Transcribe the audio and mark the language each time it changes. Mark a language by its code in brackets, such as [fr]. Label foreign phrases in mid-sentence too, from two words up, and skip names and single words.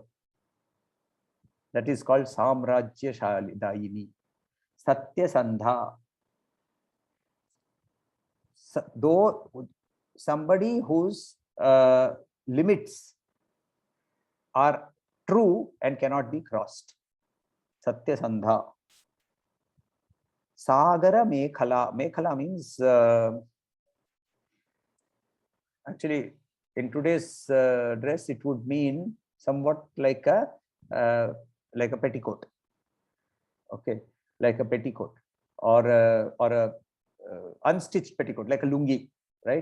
[en] That is called Samrajya Dayini. Satya Sandha. Though somebody whose limits are true and cannot be crossed. Satya Sandha. Sagara Mekhala. Mekhala means actually in today's dress it would mean somewhat like a petticoat. Okay, like a petticoat or a unstitched petticoat, like a lungi, right?